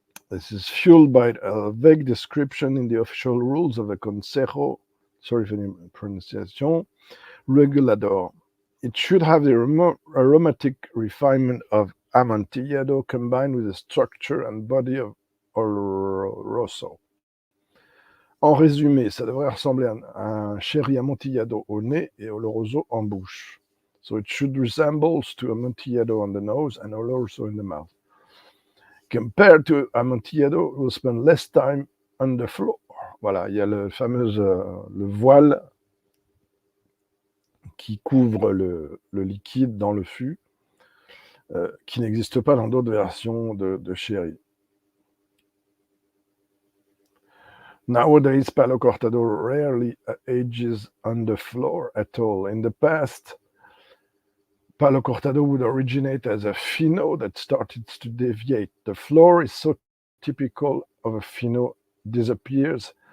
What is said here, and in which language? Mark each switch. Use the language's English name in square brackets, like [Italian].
[English] This is fueled by a vague description in the official rules of the Consejo, sorry for the pronunciation, Regulador. It should have the aromatic refinement of Amontillado combined with the structure and body of Oloroso. [French] En résumé, ça devrait ressembler à un sherry amontillado au nez et oloroso en bouche. [English] So it should resemble to amontillado on the nose and oloroso in the mouth. Compared to amontillado, we'll spend less time on the floor. [French] Voilà, il y a le fameux le voile qui couvre le liquide dans le fût, qui n'existe pas dans d'autres versions de sherry. [English] Nowadays, Palo Cortado rarely ages on the floor at all. In the past, Palo Cortado would originate as a fino that started to deviate. The floor is so typical of a fino disappears.